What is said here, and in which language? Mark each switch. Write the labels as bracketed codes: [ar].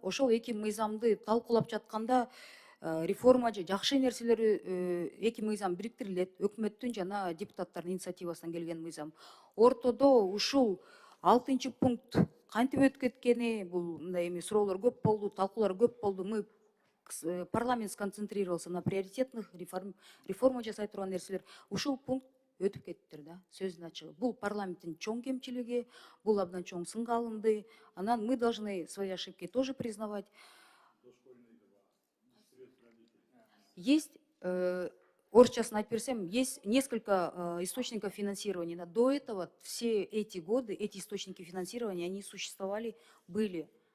[ky] Ошол 2 мыйзамды талкуулап жатканда реформа жакшы нерселери 2 мыйзам бириктирилет. Өкмөттүн жана депутаттардын инициативасынан келген мыйзам. Ортодо ушул 6-пункт кантип өтүп кеткени, бул мындай эми суроолор көп болду, талкуулар көп болду. [ru] Мы парламент сконцентрировался на приоритетных реформа [ky] жасай турган нерселер. Ушул пункт өтүп кеттир да, сөздүн ачыгы. Бул парламенттин чоң кемчилиги, бул абдан чоң сынга алынды. [ru] Анан мы должны свои ошибки тоже признавать. Есть, [ky] орысчасын айтып берсем, [ru] есть несколько источников финансирования. До этого все эти годы, эти источники финансирования, они существовали, были.